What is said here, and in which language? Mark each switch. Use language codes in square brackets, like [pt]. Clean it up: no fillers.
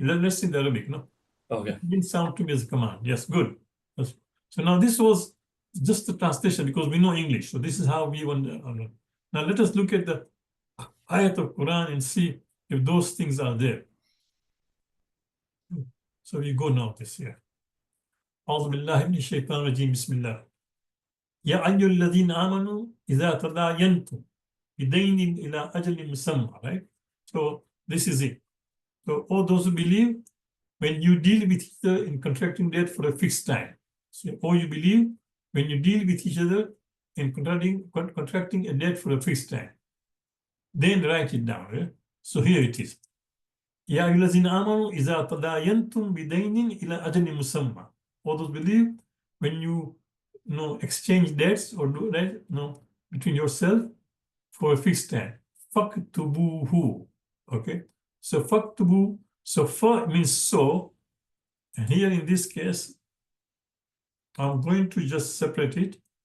[en] Let's see the Arabic. No, Okay. it didn't sound to me as a command. Yes, good. Yes. So now this was just the translation because we know English. So this is how we want. Now let us look at the ayat of Quran and see if those things are there. So we go now this year. [ar] أعوذ بالله من الشيطان الرجيم بسم الله يا أيها الذين آمنوا إذا تداينتم بدين إلى أجل مسمى, [en] right? So this is it. So all those who believe, when you deal with each other in contracting debt for a fixed time. So all you believe, when you deal with each other in contracting a debt for a fixed time. Then write it down. Right? So here it is. [ar] يا أيها الذين آمنوا إذا تداينتم بدين إلى أجل مسمى. [en] All those believe, when you exchange debts or do that between yourself for a fixed time. Faktubuhu. Okay. So faktubu. So fa means so. And here in this case, I'm going to just separate it.